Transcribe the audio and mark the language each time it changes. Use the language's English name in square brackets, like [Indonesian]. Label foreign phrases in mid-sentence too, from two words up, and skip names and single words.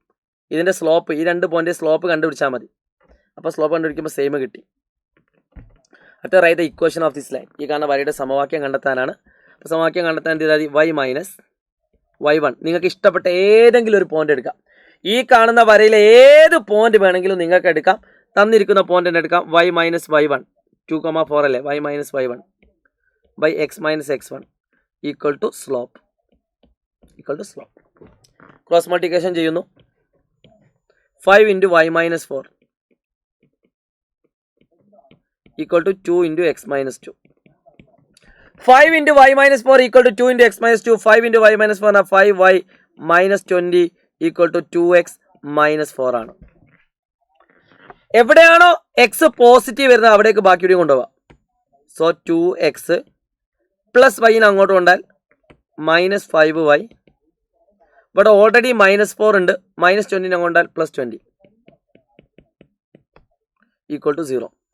[Malayalam] ഇതിൻ്റെ സ്ലോപ്പ്, ഈ 2 പോയിന്റ് സ്ലോപ്പ് കണ്ടുപിടിച്ചാൽ മതി. അപ്പോൾ സ്ലോപ്പ് കണ്ടുപിടിക്കുമ്പോൾ സെയിം കിട്ടി. [English] അടുത്ത write the equation of this line. [Malayalam] ഈ കാണുന്ന വരയുടെ സമവാക്യം കണ്ടെത്താനാണ്. അപ്പോൾ സമവാക്യം കണ്ടെത്താൻ എന്ത് ചെയ്താൽ y - y1. നിങ്ങൾക്ക് ഇഷ്ടപ്പെട്ട ഏതെങ്കിലും ഒരു പോയിന്റ് എടുക്കാം. ഈ കാണുന്ന വരയിലെ ഏത് പോയിന്റ് വേണമെങ്കിലും നിങ്ങൾക്ക് എടുക്കാം. തന്നിരിക്കുന്ന പോയിന്റ് എടുക്കാം. y - y1 2,4 അല്ലേ? y - y1 x - x1 [English] equal to [Malayalam] സ്ലോപ്പ്. [English] cross multiplication [Malayalam] ചെയ്യുന്നു. [English] 5 × y - 4 equal to 2 × x - 2. 5 × y - 4 equal to 2 × x - 2. 5 × y - 4 5y - 20 equal to 2x - 4 ആണ്. [Malayalam] എവിടെയാണോ x പോസിറ്റീവ് വരുന്നത് അവിടേക്ക് ബാക്കി കൂടി കൊണ്ടുപോകാം. സോ 2x + y അങ്ങോട്ട് കൊണ്ടാൽ -5y. ഇവിടെ ഓൾറെഡി -4 ഉണ്ട്. -20 കൊണ്ടാൽ +20 [English] equal to [Malayalam] 0.